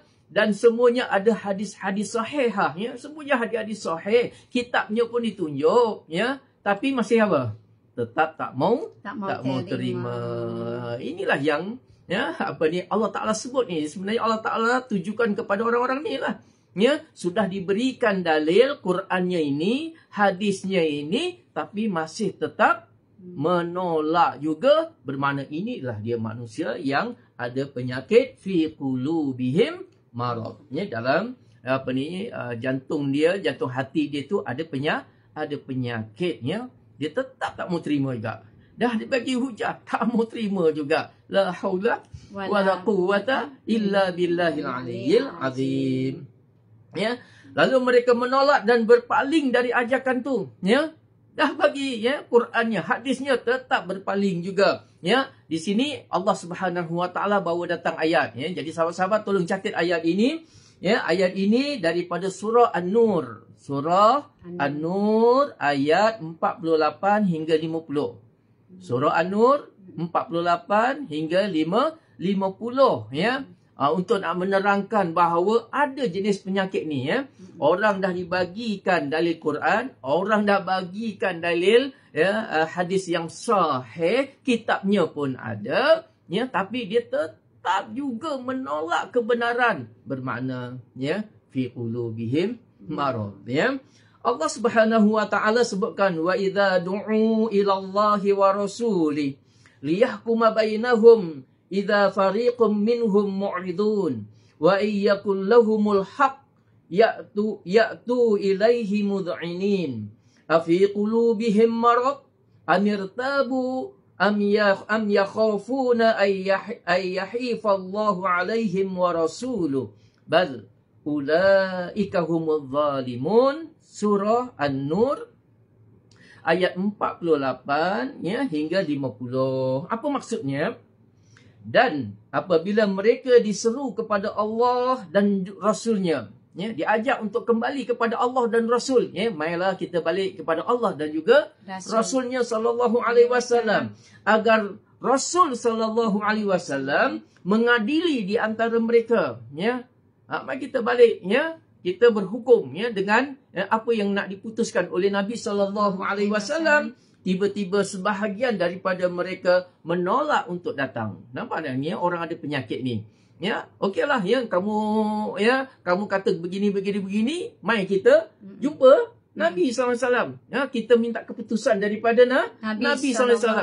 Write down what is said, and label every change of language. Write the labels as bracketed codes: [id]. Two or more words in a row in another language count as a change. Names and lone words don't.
[ms] Dan semuanya ada hadis-hadis sahih, ya. Semuanya hadis-hadis sahih. Kitabnya pun ditunjuk, ya. Tapi masih apa? Tetap tak mau terima. Inilah yang ya, apa ni Allah Taala sebut ni, sebenarnya Allah Taala tujukan kepada orang-orang ni lah. Ya, sudah diberikan dalil Qurannya ini, hadisnya ini, tapi masih tetap menolak juga, bermakna inilah dia manusia yang ada penyakit [ar] في قلوبهم مرض. [ms] Ya, dalam apa ni jantung dia, jantung hati dia tu ada penyakit, ya. Dia tetap tak mau terima juga. Dah dibagi hujah, tak mau terima juga. [ar] لا حول ولا قوة إلا بالله العلي العظيم. [ms] Ya, lalu mereka menolak dan berpaling dari ajakan tu, ya. Dah bagi ya Qurannya, hadisnya, tetap berpaling juga, ya. Di sini Allah [ar] سبحانه وتعالى [ms] bawa datang ayat, ya. Jadi sahabat-sahabat tolong catat ayat ini, ya. Ayat ini daripada surah An-Nur. Surah An-Nur ayat 48 hingga 50. Surah An-Nur 48 hingga 50, ya. Untuk nak menerangkan bahawa ada jenis penyakit ni, ya. Orang dah dibagikan dalil Quran, orang dah bagikan dalil, ya, hadis yang sahih, kitabnya pun ada, ya, tapi dia tetap juga menolak kebenaran, bermakna, [ar] ya, في قلوبهم مرض, ya. [ms] Allah [ar] سبحانه وتعالى [ms] sebutkan, [ar] وإذا دعوا إلى الله ورسوله ليحكم بينهم إذا فريق منهم معرضون وإن يكن لهم الحق يأتوا إليه مذعنين أفي قلوبهم مرض أم ارتابوا أم يخافون أن يحيف الله عليهم ورسوله بل أولئك هم الظالمون. [ms] Surah An-Nur ayat 48, ya, hingga 50. Apa maksudnya? Dan apabila mereka diseru kepada Allah dan Rasulnya, ya, diajak untuk kembali kepada Allah dan Rasul, ya, marilah kita balik kepada Allah dan juga Rasulnya [ar] صلى الله عليه وسلم, [ms] agar Rasul [ar] صلى الله عليه وسلم [ms] mengadili di antara mereka, ya. Mari kita balik, ya, kita berhukum, ya, dengan apa yang nak diputuskan oleh Nabi [ar] صلى الله عليه وسلم. [ms] Tiba-tiba sebahagian daripada mereka menolak untuk datang. Nampak tak ni, orang ada penyakit ni. Ya, okeylah, ya, kamu kata begini, mari kita jumpa Nabi [ar] صلى الله عليه وسلم. [ms] Ya, kita minta keputusan daripada Nabi [ar] صلى الله عليه وسلم.